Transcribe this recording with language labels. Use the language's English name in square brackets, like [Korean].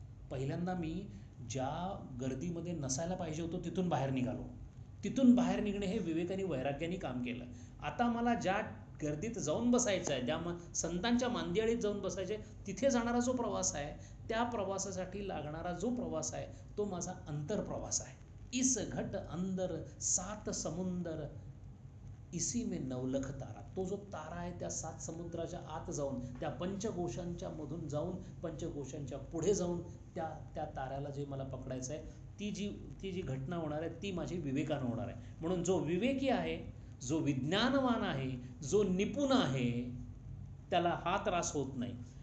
[Marathi] पहिल्यांदा मी ज्या गर्दीमध्ये नसायला पाहिजे होतो तिथून बाहेर निघालो. तिथून बाहेर निघणे हे विवेकाने वैराग्याने काम केलं. आता मला ज्या गर्दीत जाऊन बसायचं आहे, ज्या संतांच्या मांदियाळीत जाऊन बसायचे, तिथे जाणारा जो प्रवास आहे त्या प्रवासासाठी लागणारा जो प्रवास आहे तो माझा अंतरप्रवास आहे. [Hindi] इस घट अंदर सात समुंदर इसी में नवलख तारा. [Marathi] तो जो तारा आहे त्या सात समुद्राच्या आत जाऊन, त्या पंचकोशांच्या मधून जाऊन, पंचकोशांच्या पुढे जाऊन त्या ताऱ्याला जे मला पकडायचं आहे, ती जी घटना होणार आहे ती माझी विवेकानं होणार आहे. म्हणून जो विवेकी आहे, जो विज्ञानवान आहे, जो निपुण आहे, त्याला हा त्रास होत नाही.